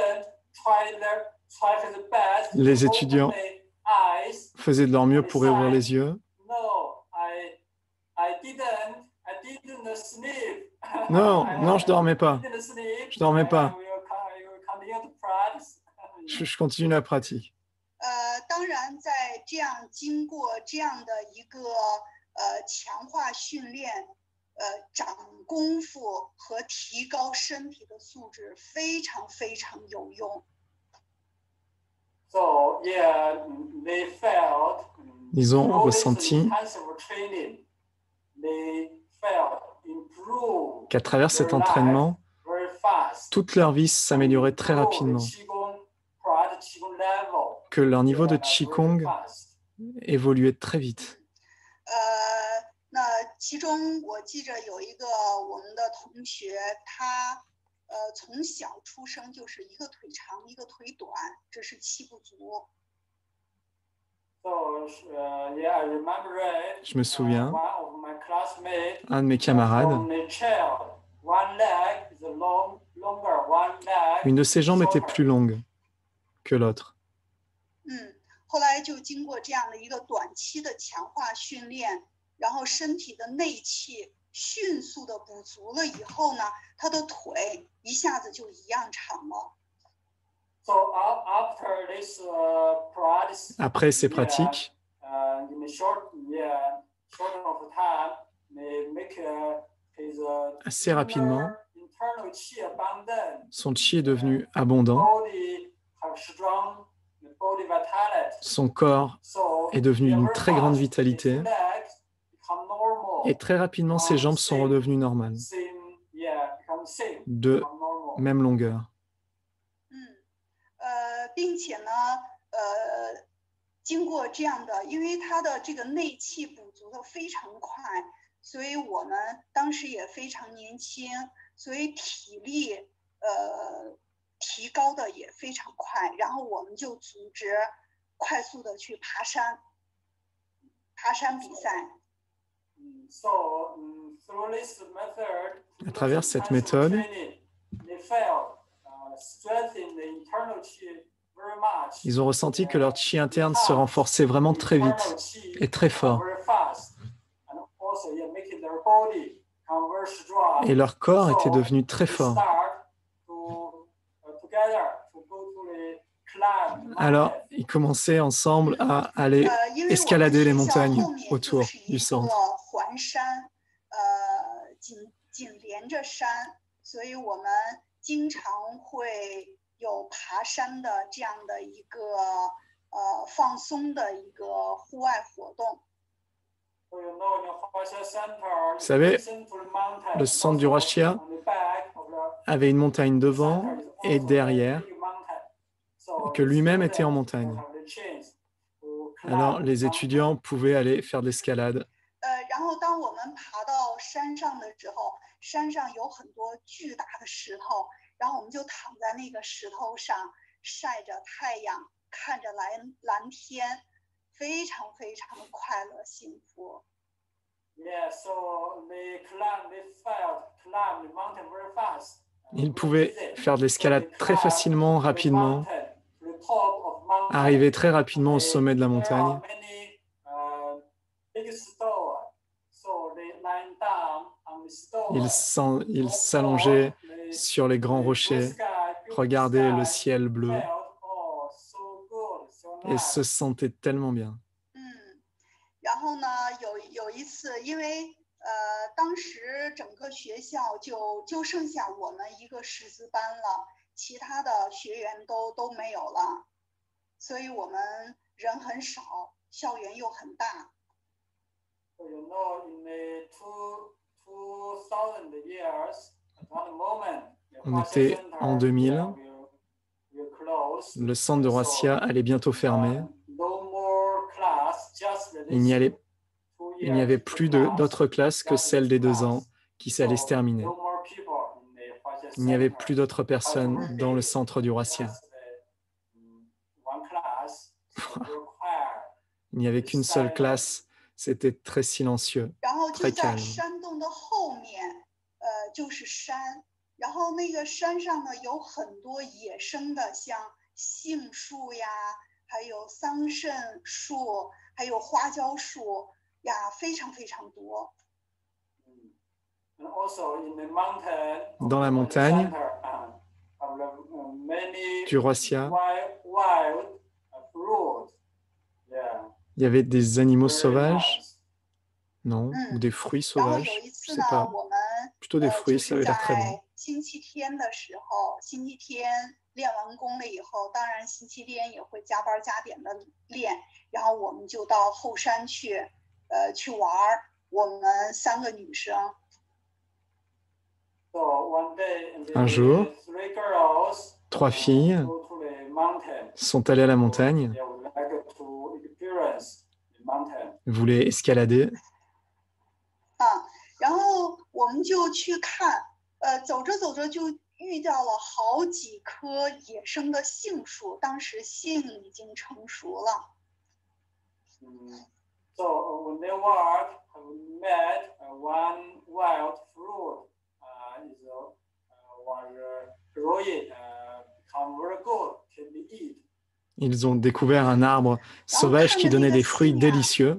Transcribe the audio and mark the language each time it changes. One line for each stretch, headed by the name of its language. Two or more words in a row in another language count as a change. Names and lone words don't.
French: Les étudiants faisaient de leur mieux pour ouvrir les yeux. Non, non, je dormais pas. Je dormais pas. Je continue la pratique.
Chinese: 当然，在这样经过这样的一个强化训练，长功夫和提高身体的素质非常非常有用。
French: Ils ont ressenti qu'à travers cet entraînement, toute leur vie s'améliorait très rapidement, que leur niveau de Qigong évoluait très vite.
Chinese: 那其中我记着有一个我们的同学，他从小出生就是一个腿长一个腿短，这是气不足。
French: Je me souviens, un de mes camarades, une de ses jambes était plus longue que l'autre.
Chinese: 后来就经过这样的一个短期的强化训练，然后身体的内气迅速的补足了以后呢，他的腿一下子就一样长了。
French: Après ces pratiques, assez rapidement, son chi est devenu abondant, son corps est devenu d'une très grande vitalité et très rapidement ses jambes sont redevenues normales, de même longueur.
Chinese: 并且呢，经过这样的，因为他的这个内气补足的非常快，所以我们当时也非常年轻，所以体力提高的也非常快，然后我们就组织快速的去爬山比赛。
French: À travers cette méthode, ils ont ressenti que leur chi interne se renforçait vraiment très vite et très fort. Et leur corps était devenu très fort. Alors, ils commençaient ensemble à aller escalader les montagnes autour du centre.
Chinese: 紧连着山，所以我们经常会有爬山的这样的一个放松的一个户外活动。
French: Vous savez, le centre du Russia avait une montagne devant et derrière, et que lui-même était en montagne. Alors, les étudiants pouvaient aller faire de l'escalade.
Chinese: 然后当我们爬到山上的时候，山上有很多巨大的石头，然后我们就躺在那个石头上，晒着太阳，看着蓝天，非常非常的快乐幸福。
English: Yeah, so they felt climb the mountain very fast.
French: Ils pouvaient faire de l'escalade très facilement, rapidement, arriver très rapidement au sommet de la montagne. Ils s'allongeaient sur les grands rochers, regardaient le ciel bleu et se sentaient tellement bien.
Chinese: 然后呢，有一次，因为当时整个学校就剩下我们一个师资班了，其他的学员都没有了，所以我们人很少，校园又很大。
English: So you know, in the 2000 years, at one moment,
French: On était en 2000. Le centre de Roissia allait bientôt fermer. Il n'y avait plus d'autres classes que celles des 2 ans qui allaient se terminer. Il n'y avait plus d'autres personnes dans le centre du Roissia. Il n'y avait qu'une seule classe. C'était très silencieux, très calme.
Chinese: 然后那个山上呢有很多野生的，像杏树呀，还有桑葚树，还有花椒树呀，非常非常多。
French: Dans la montagne du Roissia, il y avait des animaux sauvages, non, ou des fruits sauvages, je ne sais pas. Plutôt des fruits, ça avait l'air très bon.
Chinese: 星期天的时候，星期天练完功了以后，当然星期天也会加班加点的练，然后我们就到后山去玩。我们3个女生。
French: Un jour, 3 filles sont allées à la montagne, voulaient escalader.
Chinese: 然后我们就去看，走着走着就遇到了好几棵野生的杏树，当时杏已经成熟了。
English: So when they walked, we met one wild fruit was growing, become very good, can be eat.
French: Ils ont découvert un arbre sauvage qui donnait des fruits délicieux.